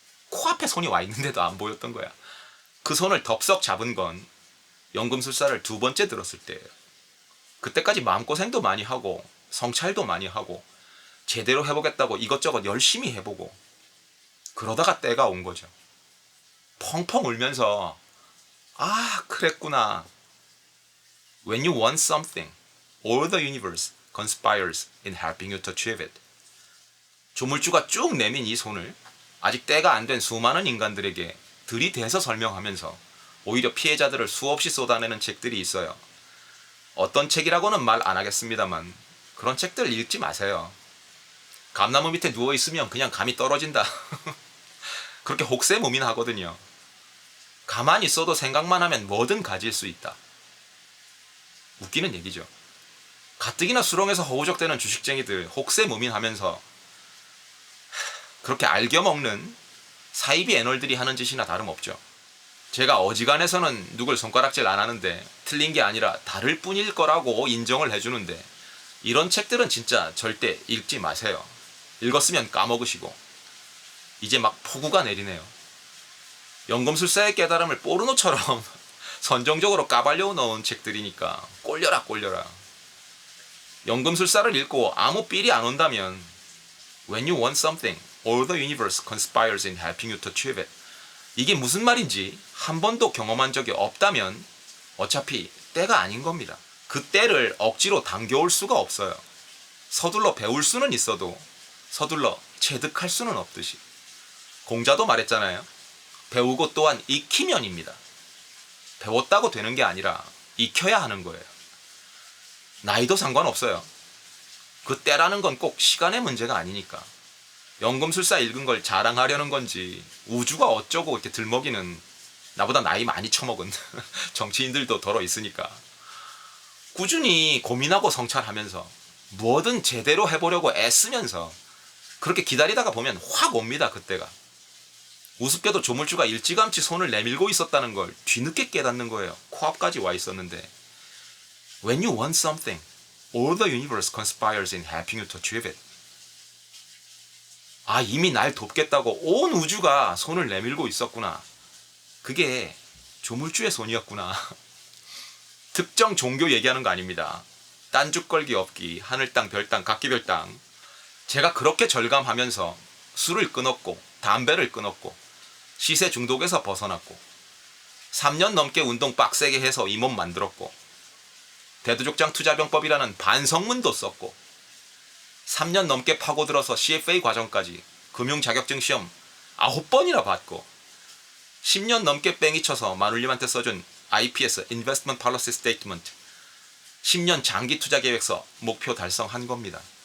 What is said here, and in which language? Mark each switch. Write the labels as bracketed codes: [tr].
[ko] 코앞에 손이 와 있는데도 안 보였던 거야. 그 손을 덥석 잡은 건 연금술사를 2번째 들었을 때예요. 그때까지 마음고생도 많이 하고 성찰도 많이 하고 제대로 해보겠다고 이것저것 열심히 해보고 그러다가 때가 온 거죠. 펑펑 울면서 아 그랬구나. [en] When you want something, all the universe conspires in helping you to achieve it. [ko] 조물주가 쭉 내민 이 손을 아직 때가 안 된 수많은 인간들에게 들이대서 설명하면서 오히려 피해자들을 수없이 쏟아내는 책들이 있어요. 어떤 책이라고는 말 안 하겠습니다만 그런 책들 읽지 마세요. 감나무 밑에 누워있으면 그냥 감이 떨어진다. 그렇게 혹세무민하거든요. 가만히 있어도 생각만 하면 뭐든 가질 수 있다. 웃기는 얘기죠. 가뜩이나 수렁에서 허우적대는 주식쟁이들 혹세무민하면서 그렇게 알겨먹는 사이비 애널들이 하는 짓이나 다름없죠. 제가 어지간해서는 누굴 손가락질 안 하는데 틀린 게 아니라 다를 뿐일 거라고 인정을 해주는데 이런 책들은 진짜 절대 읽지 마세요. 읽었으면 까먹으시고 이제 막 폭우가 내리네요. 연금술사의 깨달음을 포르노처럼 선정적으로 까발려 넣은 책들이니까 꼴려라 꼴려라. 연금술사를 읽고 아무 삘이 안 온다면 [en] When you want something, all the universe conspires in helping you to achieve it. [ko] 이게 무슨 말인지 한 번도 경험한 적이 없다면 어차피 때가 아닌 겁니다. 그 때를 억지로 당겨올 수가 없어요. 서둘러 배울 수는 있어도 서둘러 체득할 수는 없듯이. 공자도 말했잖아요. 배우고 또한 익히면입니다. 배웠다고 되는 게 아니라 익혀야 하는 거예요. 나이도 상관없어요. 그 때라는 건 꼭 시간의 문제가 아니니까. 연금술사 읽은 걸 자랑하려는 건지 우주가 어쩌고 이렇게 들먹이는 나보다 나이 많이 처먹은 정치인들도 덜어 있으니까 꾸준히 고민하고 성찰하면서 뭐든 제대로 해보려고 애쓰면서 그렇게 기다리다가 보면 확 옵니다. 그때가. 우습게도 조물주가 일찌감치 손을 내밀고 있었다는 걸 뒤늦게 깨닫는 거예요. 코앞까지 와 있었는데 [en] When you want something, all the universe conspires in helping you to achieve it. [ko] 아, 이미 날 돕겠다고 온 우주가 손을 내밀고 있었구나. 그게 조물주의 손이었구나. 특정 종교 얘기하는 거 아닙니다. 딴죽 걸기 없기, 하늘 땅, 별 땅, 각기별 땅. 제가 그렇게 절감하면서 술을 끊었고 담배를 끊었고 시세 중독에서 벗어났고 3년 넘게 운동 빡세게 해서 이 몸 만들었고 대두족장 투자병법이라는 반성문도 썼고 3년 넘게 파고들어서 CFA 과정까지 금융 자격증 시험 9번이나 받고 10년 넘게 뺑이 쳐서 마눌님한테 써준 IPS Investment Policy Statement 10년 장기 투자 계획서 목표 달성한 겁니다.